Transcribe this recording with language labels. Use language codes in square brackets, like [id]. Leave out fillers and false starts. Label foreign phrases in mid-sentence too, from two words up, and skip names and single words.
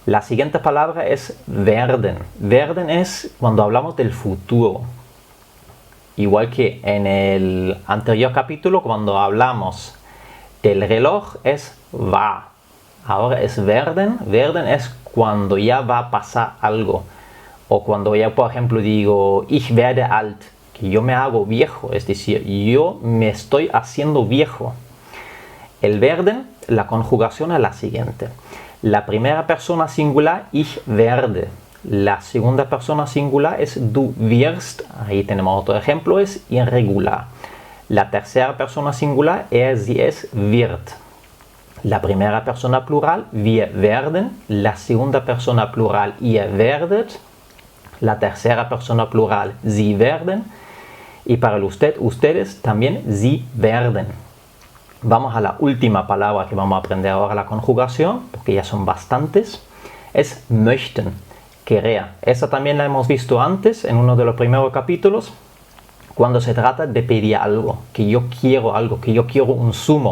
[es] La siguiente palabra es werden. Werden es cuando hablamos del futuro. Igual que en el anterior capítulo, cuando hablamos del reloj, es va. Ahora es werden. Werden es cuando ya va a pasar algo. O cuando ya, por ejemplo, digo, [de] ich werde alt, [es] que yo me hago viejo. Es decir, yo me estoy haciendo viejo. El werden, la conjugación es la siguiente. La primera persona singular, [de] ich werde. [es] La segunda persona singular es [de] du wirst. [es] Ahí tenemos otro ejemplo, es irregular. La tercera persona singular, [de] er, sie, es wird. [es] La primera persona plural, [de] wir werden. [es] La segunda persona plural, [de] ihr werdet. [es] La tercera persona plural, [de] sie werden. [es] Y para el usted, ustedes también, [de] sie werden. [es] Vamos a la última palabra que vamos a aprender ahora, la conjugación, porque ya son bastantes. Es möchten, querer. Esa también la hemos visto antes en uno de los primeros capítulos, cuando se trata de pedir algo, que yo quiero algo, que yo quiero un zumo.